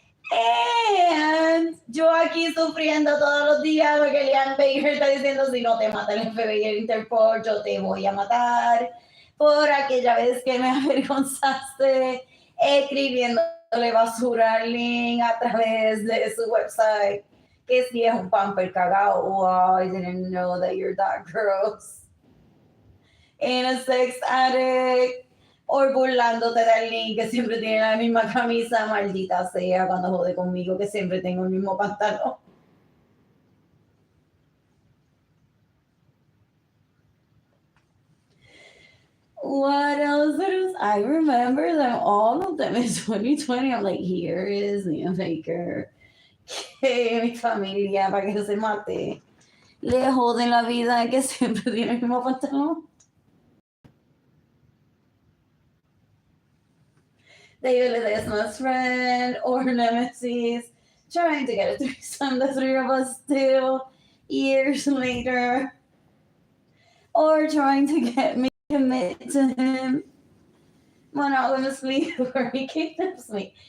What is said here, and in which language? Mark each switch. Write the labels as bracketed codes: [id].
[es] And yo aquí sufriendo todos los días porque Liam Baker está diciendo si no te mata el FBI y el Interpol, yo te voy a matar por aquella vez que me avergonzaste escribiéndole basura a Arlene a través de su website. Que si es un pamper cagado, [en] wow, I didn't know that you're that gross. And a sex addict. [es] O burlándote de Arlene, que siempre tiene la misma camisa, maldita sea, cuando jode conmigo, que siempre tengo el mismo pantalón. [en] What else? What else? I remember them, all of them in 2020. I'm like, here is Liam Baker. [es] Que mi familia, para que se mate. Le joden la vida que siempre tiene el mismo pantalón. [en] David Ledesma's friend or nemesis trying to get a threesome, the three of us still years later, or trying to get me to commit to him monogamously where he kidnaps me.